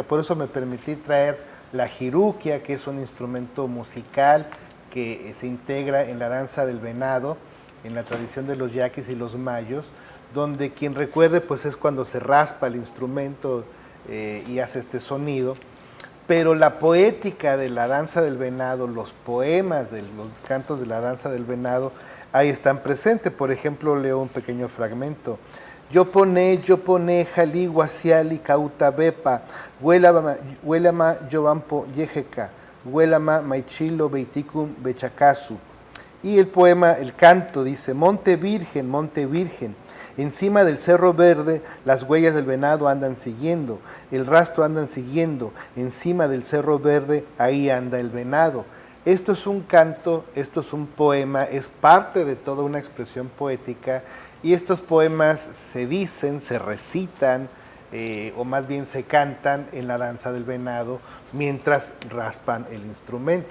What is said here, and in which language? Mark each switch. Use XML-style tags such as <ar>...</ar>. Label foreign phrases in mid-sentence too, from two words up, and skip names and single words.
<es>Por eso me permití traer la jiruquia, que es un instrumento musical que se integra en la danza del venado, en la tradición de los yaquis y los mayos, donde quien recuerde pues es cuando se raspa el instrumento y hace este sonido, pero la poética de la danza del venado, los poemas de los cantos de la danza del venado, ahí están presentes. Por ejemplo, leo un pequeño fragmento. Yo pone,</es> <yaq>jali, guasiali, cautabepa, huelama, yobampo, yejeca, huelama, maichilo, beiticum, bechacasu.</yaq> <es>Y el poema, el canto, dice, Monte Virgen, encima del cerro verde las huellas del venado andan siguiendo, el rastro andan siguiendo, encima del cerro verde ahí anda el venado. Esto es un canto, esto es un poema, es parte de toda una expresión poética, y estos poemas se dicen, se recitan, o más bien se cantan en la danza del venado mientras raspan el instrumento.</es>